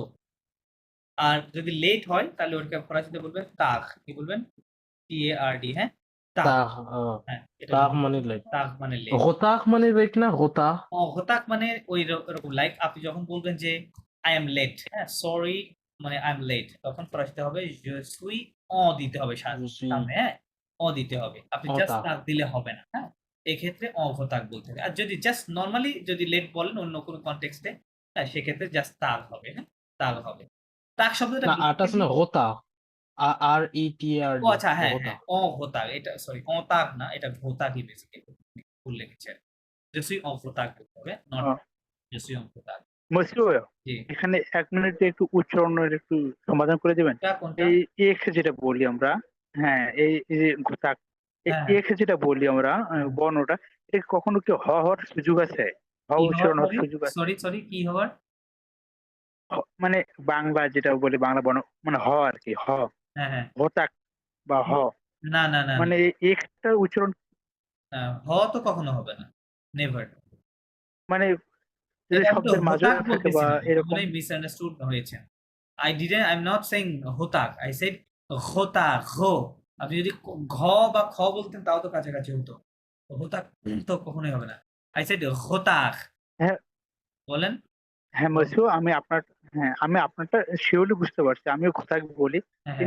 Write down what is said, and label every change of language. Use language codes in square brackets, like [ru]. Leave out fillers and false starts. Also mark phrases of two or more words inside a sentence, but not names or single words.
[bn] আর যদি লেট হয় তাহলে ওটাকে ফরাসিতে বলবেন তাগ, কি বলবেন? TARD, হ্যাঁ, তাগ, [fr] tard, [bn] হ্যাঁ, এটা tard মানে late, তাগ মানে লেট। retard মানে late না retard? হতাক মানে ওই রকম, লাইক আপনি যখন বলবেন যে [en] I am late, [bn] হ্যাঁ সরি মানে [en] I am late, [bn] তখন ফরাসিতে হবে [fr] je suis [bn] দিতে হবে [fr] Je suis [bn] সামনে, হ্যাঁ দিতে হবে, আপনি [fr] en [bn] জাস্ট [fr] retard. [bn] তাক দিলে হবে না, হ্যাঁ এক্ষেত্রে অঘতাক বলতে হবে। আর যদি জাস্ট নর্মালি যদি লেট বলেন অন্য কোনো কনটেক্সটে, হ্যাঁ সেক্ষেত্রে জাস্ট তাক হবে, হ্যাঁ তাক হবে। তাক শব্দটা না আরটা আছে না retard. ও [fr] RETARD. [bn] আচ্ছা হ্যাঁ হ্যাঁ [fr] retard. [bn] অঘতাক, এটা সরি অতাক না, এটা ঘোতাকই বেসিক্যালি ভুল লিখেছে। [fr] je suis en retard [bn] বলতে হবে, নট [fr] je suis en retard. [bn] মসিউ জি এখানে 1 মিনিটে একটু উচ্চারণের একটু সমাধান করে দিবেন। কোনটা? এই এক্স যেটা বলি আমরা, হ্যাঁ এই যে ঘোতাক, হ্যাঁ এক্স যেটা বলি আমরা বর্ণটা, এটা কখনো কি হওয়ার সুযোগ আছে? কি উচ্চারণ হওয়ার সুযোগ আছে? সরি সরি কি হওয়ার? মানে বাংলা যেটা বলি বাংলা বর্ণ মানে হ আর কি, হ্যাঁ হ্যাঁ ঘোতাক বা না না না মানে এক্সটার উচ্চারণ হ তো কখনো হবে না, নেভার। মানে যদি এটা আমি তো শব্দের মাঝে হোতাক থাকে বা বলতেছিলাম, এরকম। আপনি মিসআন্ডারস্টুড হয়েছেন। [en] I am not saying [bn] হোতাক, [en] I said [bn] হোতাক হো। আপনি যদি ঘ বা খ বলতেন তাও তো কাছাকাছি হতো, হোতাক তো কখনোই হবে না। [en] I said হোতাক, [bn] হ্যাঁ বলেন। হ্যাঁ মসিউ আমি আপনারটা শিওরলি বুঝতে পারছি, আমিও ঘোতাক বলি, হ্যাঁ হ্যাঁ